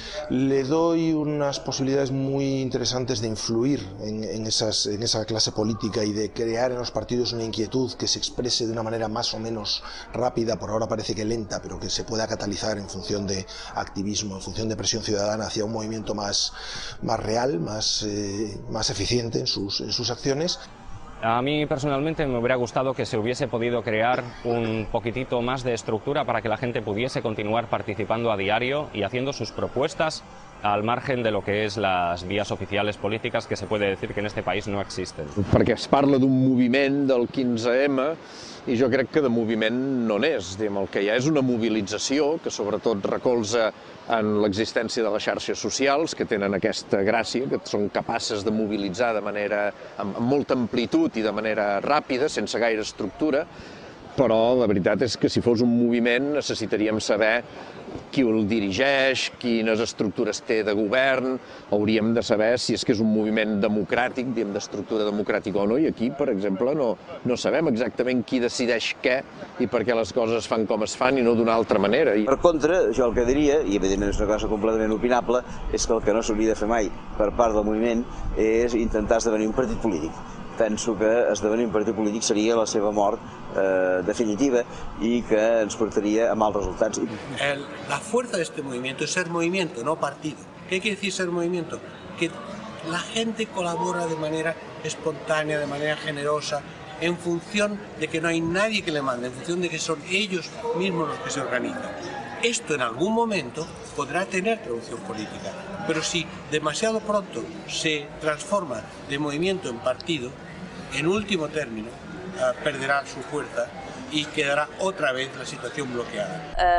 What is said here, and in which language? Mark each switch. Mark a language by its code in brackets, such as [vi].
[es] Le doy unas posibilidades muy interesantes de influir en esa clase política y de crear en los partidos una inquietud que se exprese de una manera más o menos rápida, por ahora parece que lenta, pero que se pueda catalizar en función de activismo, en función de presión ciudadana hacia un movimiento más real, más eficiente en sus acciones. A mí personalmente me hubiera gustado que se hubiese podido crear un poquitito más de estructura para que la gente pudiese continuar participando a diario y haciendo sus propuestas al margen de lo que es las vías oficiales políticas, que se puede decir que en este país no existen. [ca] Perquè es parla d'un moviment del 15M i jo crec que de moviment no n'és. El que hi ha és una mobilització que sobretot recolza en l'existència de les xarxes socials, que tenen aquesta gràcia, que són capaces de mobilitzar de manera amb molta amplitud i de manera ràpida, sense gaire estructura, però la veritat és que si fos un moviment necessitaríem saber qui el dirigeix, quines estructures té de govern, hauríem de saber si és que és un moviment democràtic, diguem, d'estructura democràtica o no, i aquí, per exemple, no sabem exactament qui decideix què i per què les coses es fan com es fan i no d'una altra manera. Per contra, jo el que diria, i evidentment és una cosa completament opinable, és que el que no s'hauria de fer mai per part del moviment és intentar esdevenir un partit polític. penso que esdevenir un partit polític seria la seva mort definitiva y que ens portaria a mals resultats. [es] La fuerza de este movimiento es ser movimiento, no partido. ¿Qué quiere decir ser movimiento? Que la gente colabora de manera espontánea, de manera generosa, en función de que no hay nadie que le mande, en función de que son ellos mismos los que se organizan. Esto en algún momento podrá tener traducción política, pero si demasiado pronto se transforma de movimiento en partido, en último término perderá su fuerza y quedará otra vez la situación bloqueada.